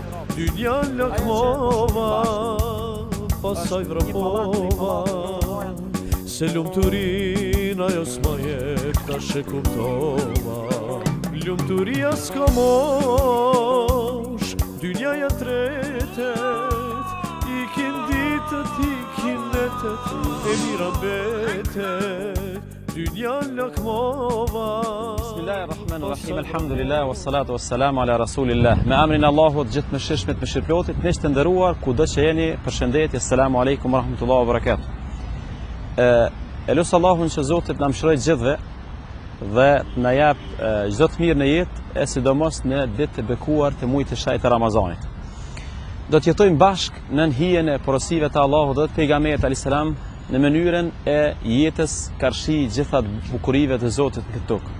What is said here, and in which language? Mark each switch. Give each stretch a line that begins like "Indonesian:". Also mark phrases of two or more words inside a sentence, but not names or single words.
Albanian: Dynja lakmova, pasaj vrapova, se lumturin ajo s'ma jep, tash e kuptova. Lumturia s'ka mosh, dynjaja tretet, ikin ditët, ikin netet, e mira mbetet. Dynja lakmova.
Arabic: بسم الله الرحمن الرحيم، الحمد لله، والصلاة والسلام على رسول الله.
Albanian: Me emrin Allahut, gjithë mëshirshmit, mëshirplotit, miq të nderuar, kudo që jeni, përshëndetje,
Arabic: السلام عليكم ورحمة الله وبركاته.
Albanian: E lusë Allahun që Zotit na mëshiroj gjithëve dhe na jap çdo të mirë në jetë, e sidomos në ditë të bekuar të muajit të shajt të Ramazanit. Do të jetojmë bashkë në hijen e porosive të Allahut dhe të pejgamberit
Arabic: عليه السلام
Albanian: në mënyrën e jetës karshi gjitha bukurive të Zotit në këtë tokë.